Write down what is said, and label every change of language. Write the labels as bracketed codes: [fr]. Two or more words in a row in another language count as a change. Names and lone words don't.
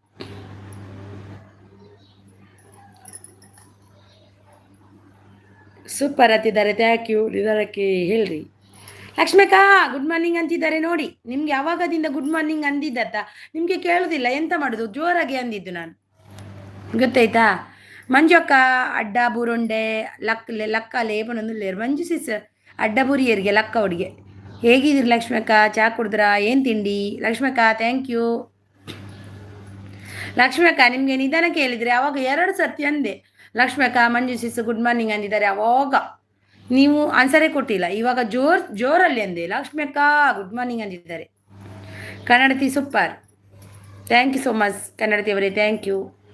[kn] ಸೂಪರ್ ಅಂತಿದ್ದಾರೆ. [en] thank you. [kn] ನಿಧಾನಕ್ಕೆ ಹೇಳ್ರಿ. ಲಕ್ಷ್ಮಿ ಅಕ್ಕ [en] good morning [kn] ಅಂತಿದ್ದಾರೆ ನೋಡಿ. ನಿಮ್ಗೆ ಯಾವಾಗದಿಂದ [en] good morning [kn] ಅಂದಿದ್ದತ್ತ ನಿಮಗೆ ಕೇಳೋದಿಲ್ಲ, ಎಂತ ಮಾಡೋದು, ಜೋರಾಗಿ ಅಂದಿದ್ದು ನಾನು, ಗೊತ್ತಾಯ್ತಾ? [tcy] ಮಂಜು ಅಕ್ಕ ಅಡ್ಡ ಬೂರೊಂಡೆ ಲಕ್ಕ ಲೇಪನೊಂದು ಲೇರು ಮಂಜು ಸಿಸ್ ಅಡ್ಡ ಬುರಿಯರಿಗೆ ಲಕ್ಕ ಹುಡುಗೆ. [kn] ಹೇಗಿದ್ದೀರಿ ಲಕ್ಷ್ಮಿ ಅಕ್ಕ? ಚಾ ಕುಡಿದ್ರಾ? ಏನು ತಿಂಡಿ? ಲಕ್ಷ್ಮಿ ಅಕ್ಕ [en] thank you. [kn] ಲಕ್ಷ್ಮಿ ಅಕ್ಕ ನಿಮಗೆ ನಿಧಾನಕ್ಕೆ ಹೇಳಿದರೆ ಅವಾಗ 2 ಸರ್ತಿ ಅಂದೆ. ಲಕ್ಷ್ಮಿ ಅಕ್ಕ ಮಂಜು ಸಿಸ್ [en] good morning [kn] ಅಂದಿದ್ದಾರೆ, ಅವಾಗ ನೀವು ಆನ್ಸರೇ ಕೊಟ್ಟಿಲ್ಲ. ಇವಾಗ ಜೋರಲ್ಲಿ ಅಂದೆ. ಲಕ್ಷ್ಮಿ ಅಕ್ಕ [en] good morning [kn] ಅಂದಿದ್ದಾರೆ. ಕನ್ನಡತಿ ಸೂಪರ್. [en] thank you so much [kn] ಕನ್ನಡತಿ ಅವರೇ, [en] thank you.